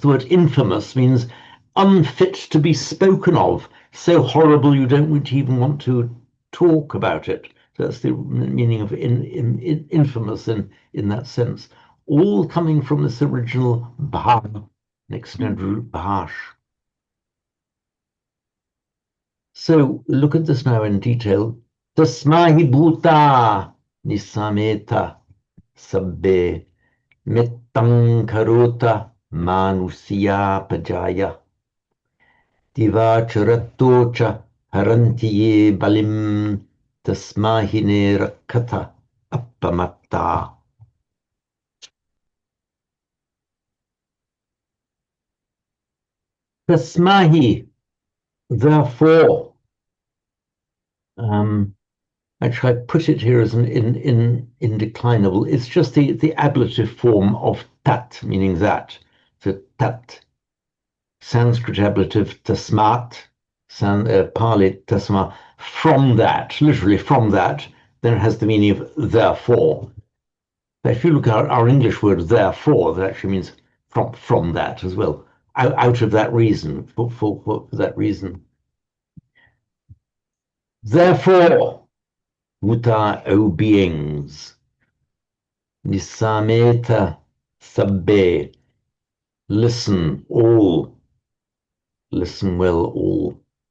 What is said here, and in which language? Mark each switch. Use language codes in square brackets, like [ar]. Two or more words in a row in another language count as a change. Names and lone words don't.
[en] The word infamous means unfit to be spoken of, so horrible you don't even want to talk about it. So that's the meaning of infamous in that sense. All coming from this original bha, an extended root bhash. So look at this now in detail. [pi] Tasmahi bhuta nisameta sabbe mettam karota manusiya pajaya divacharatocha harantiye balim tasmahine rakata appamatta. [en] Tasmahi, therefore. Actually, I put it here as an indeclinable. It's just the ablative form of tat, meaning that. So tat, Sanskrit ablative tasmat, Pali tasma, from that, literally from that, then it has the meaning of therefore. But if you look at our English word therefore, that actually means from that as well, out of that reason, for that reason. Therefore, Muta, O beings, [pi] Nisameta Sabbe, [en] listen all, listen well all.